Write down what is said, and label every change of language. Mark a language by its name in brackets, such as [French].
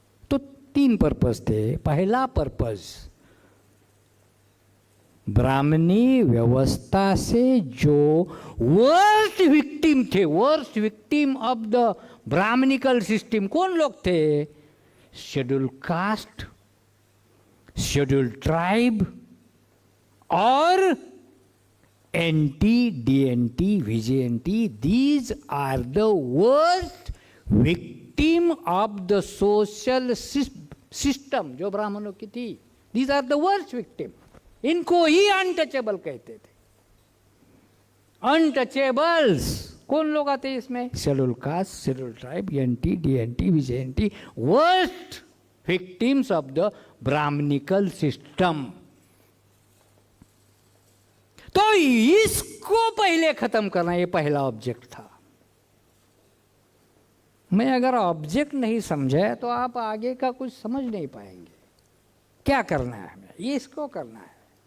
[Hindi] तो 3 पर्पस थे। पहला पर्पस, ब्राह्मणी व्यवस्था से जो वर्स्ट विक्टिम थे, worst victim of the Brahminical system कौन लोग थे? शेड्यूल कास्ट, शेड्यूल ट्राइब और NT, DNT, VJNT. [English] These are the worst victim of the social system [Hindi] जो ब्राह्मणों की थी। [English] These are the worst victim. [Hindi] इनको ही अनटचेबल कहते थे। अनटचेबल्स कौन लोग आते हैं इसमें? Schedule caste, schedule tribe, NT, DNT, VJNT, [English] worst victims of the [Hindi] Brahminical system. तो इसको पहले खत्म करना, ये पहला ऑब्जेक्ट था। मैं अगर ऑब्जेक्ट नहीं समझे तो आप आगे का कुछ समझ नहीं पाएंगे। क्या करना है हमें, ये इसको करना है।